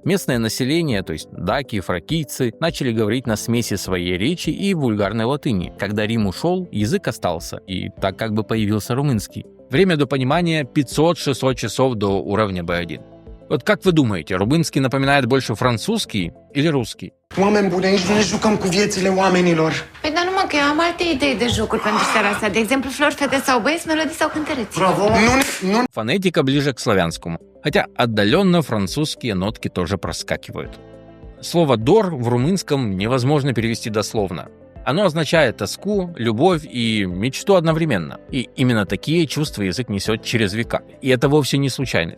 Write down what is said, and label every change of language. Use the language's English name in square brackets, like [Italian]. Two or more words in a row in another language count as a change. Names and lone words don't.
[Russian] Местное население, то есть даки, фракийцы, начали говорить на смеси своей речи и вульгарной латыни. Когда Рим ушел, язык остался, и так как бы появился румынский. Время до понимания 500-600 часов до уровня B1. Вот как вы думаете, румынский напоминает больше французский или русский? [Romanian] Oameni buni, aici nu ne jucăm cu viețile oamenilor. Păi dar numai că eu am alte idei de jocuri pentru seara asta. De exemplu, flori, fete sau băieți, melodii sau cântăreți. [Russian] Фонетика ближе к славянскому, хотя отдаленно французские нотки тоже проскакивают. Слово «дор» в румынском невозможно перевести дословно. Оно означает тоску, любовь и мечту одновременно. И именно такие чувства язык несет через века. И это вовсе не случайность.